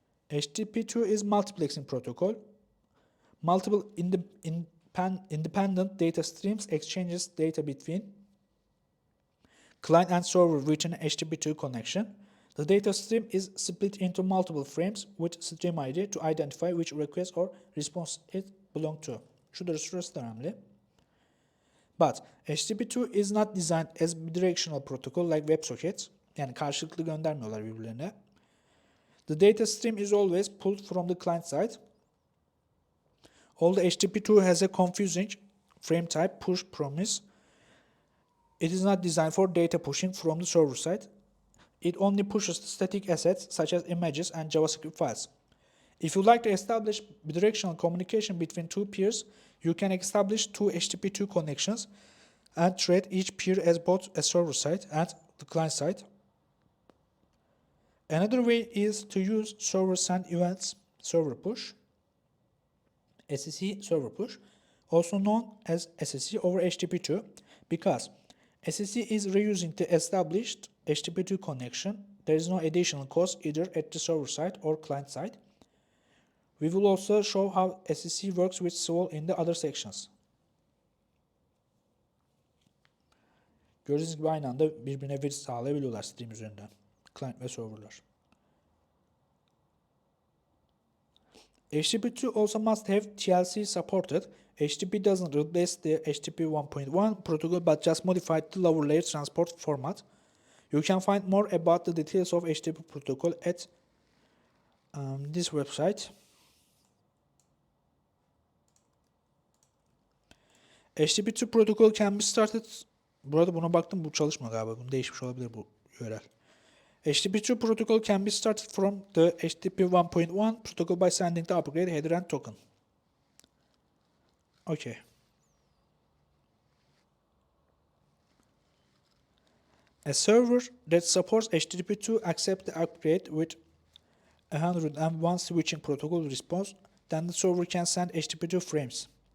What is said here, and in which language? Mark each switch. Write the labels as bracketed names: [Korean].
[English] HTTP2 is multiplexing protocol. Multiple independent data streams exchanges data between client and server within HTTP2 connection. The data stream is split into multiple frames with stream ID to identify which request or response it belongs to. [Turkish] Şurası da önemli. [English] But HTTP2 is not designed as bidirectional protocol like WebSocket. [Turkish] Yani karşılıklı göndermiyorlar birbirlerine. [English] The data stream is always pulled from the client side. Although HTTP2 has a confusing frame type push promise, it is not designed for data pushing from the server side. It only pushes the static assets such as images and JavaScript files. If you like to establish bidirectional communication between two peers, you can establish two HTTP2 connections and treat each peer as both a server side and the client side. Another way is to use server send events server push, SSE server push, also known as SSE over HTTP2, because SSE is reusing the established HTTP2 connection. There is no additional cost either at the server side or client side. We will also show how SSE works with Swoole in the other sections. [Turkish] Gördüğünüz gibi aynı anda birbirine veri sağlayabiliyorlar stream üzerinden. Client ve serverlar. [English] HTTP2 also must have TLC supported. HTTP doesn't replace the HTTP 1.1 protocol but just modified the lower layer transport format. You can find more about the details of HTTP protocol at this website. HTTP2 protocol can be started. [Turkish] Burada buna baktım, bu çalışmıyor galiba. Bunu değişmiş olabilir bu URL. [English] HTTP2 protocol can be started from the HTTP 1.1 protocol by sending the upgrade header and token. Okay. A server that supports HTTP2 accepts the upgrade with 101 switching protocol response, then the server can send HTTP2 frames.